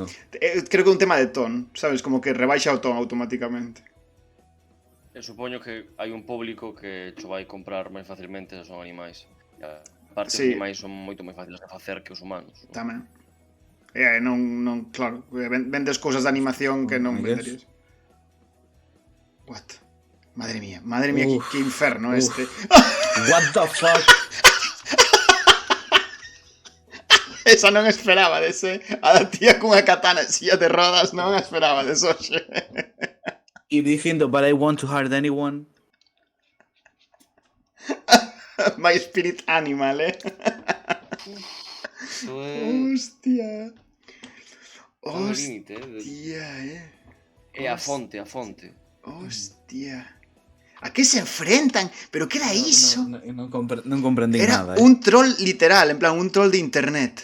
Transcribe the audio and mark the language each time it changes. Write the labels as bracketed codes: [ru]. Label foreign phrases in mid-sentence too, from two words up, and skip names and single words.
[gl] Creo que é un tema de ton, sabes? Como que rebaixa o ton automáticamente. E supoño que hai un público que cho vai comprar máis facilmente se son animais. E aparte, Sí. os animais son moito máis fáciles de facer que os humanos. Non? Tamén. Non, claro, vendes cousas de animación que non [en] I [gl] venderías. [en] guess. What? [gl] Madre mía, Uf, que inferno uf. este. [en] What the fuck? [gl] Esa non esperaba dese. A tía cunha katana en silla de rodas non esperaba de hoxe. E dicindo, [en] but I want to hurt anyone. My spirit animal, [gl] Isto é... Hostia. Está no límite, Hostia, É a fonte, a fonte. Hostia. A que se enfrentan? Pero que era iso? Non comprendí Era nada, un troll literal, en plan, un troll de internet.